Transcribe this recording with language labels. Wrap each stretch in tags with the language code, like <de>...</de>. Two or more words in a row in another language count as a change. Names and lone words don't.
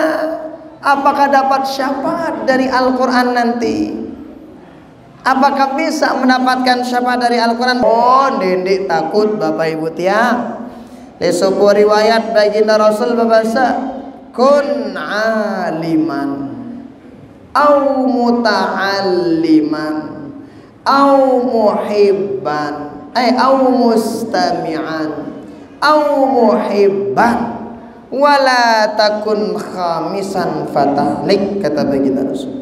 <id>Apakah dapat syafaat dari Al-Quran nanti? Apakah bisa mendapatkan syafaat dari Al-Quran?</id> <sas>Oh, ndendik takut Bapak Ibu tiang.</sas> <id>Di sebuah riwayat baginda Rasul berbahasa,</id> <ar>كن عالماً أو متعلماً أو محباً أو مستمعاً أو محباً ولا تكن خامساً فتهلك,</ar> <id>kata baginda Rasul.</id>